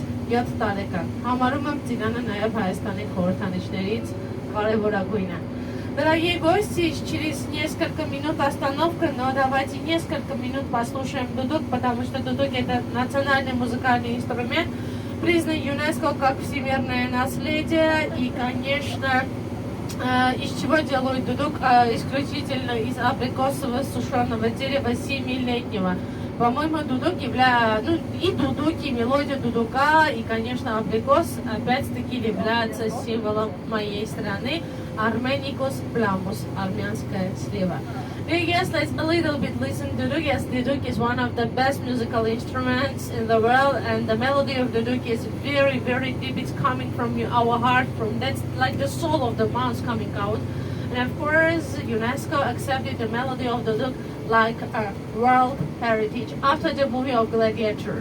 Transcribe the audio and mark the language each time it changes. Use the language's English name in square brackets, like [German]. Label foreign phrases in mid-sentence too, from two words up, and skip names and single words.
[Armenian] 7 տարեկան։ Համարում եմ Ծիրանը նաև Հայաստանի խորհրդանիշներից կարևորագույնը. [Russian] Дорогие гости, через несколько минут остановка, но давайте несколько минут послушаем дудук, потому что дудук это национальный музыкальный инструмент, признан ЮНЕСКО как всемирное наследие. И, конечно, из чего делают дудук? Исключительно из абрикосового сушеного дерева 7-летнего. По-моему, дудук является, и дудуки, мелодия дудука, и, конечно, абрикос, опять-таки, является символом моей страны. [Latin] Armenicus plamus, [Russian] армянская слива. [English] Yes, let's a little bit listen to duduk. Yes, duduk is one of the best musical instruments in the world, and the melody of duduk is very, very deep. It's coming from our heart, that's like the soul of the mouse coming out. And of course, UNESCO accepted the melody of duduk like a world heritage after the movie of Gladiator.